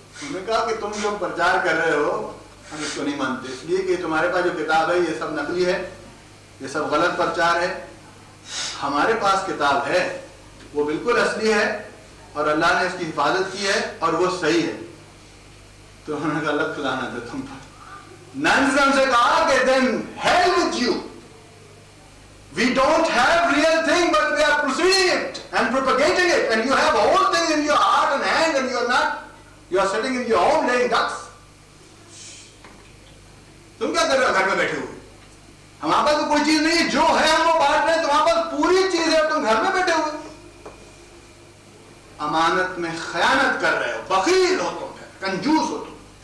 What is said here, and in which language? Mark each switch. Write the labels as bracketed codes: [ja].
[ur] انہوں نے کہا کہ تم جو پرچار کر رہے ہو ہم اس کو نہیں مانتے، اس لیے کہ تمہارے پاس جو کتاب ہے یہ سب نقلی ہے، یہ سب غلط پرچار ہے. ہمارے پاس کتاب ہے وہ بالکل اصلی ہے اور اللہ نے اس کی حفاظت کی ہے اور وہ صحیح ہے. تو انہوں نے کہا اللہ کھلانا تھا تم پر. نانسن سے کہا کہ [en] then hell with you. We don't have real thing but we are proceeding it and propagating it, and you have all things in your heart and hand and you are sitting in your home laying ducks. [ur] تم کیا کر رہے ہو گھر میں بیٹھے ہوئے؟ ہمارے پاس تو کوئی چیز نہیں ہے، جو ہے ہم وہ بانٹ رہے ہیں، تمہارے پاس پوری چیز ہے، تم گھر میں بیٹھے ہوئے امانت میں خیانت کر رہے ہو، بخیل ہو تم، کنجوس ہو تم.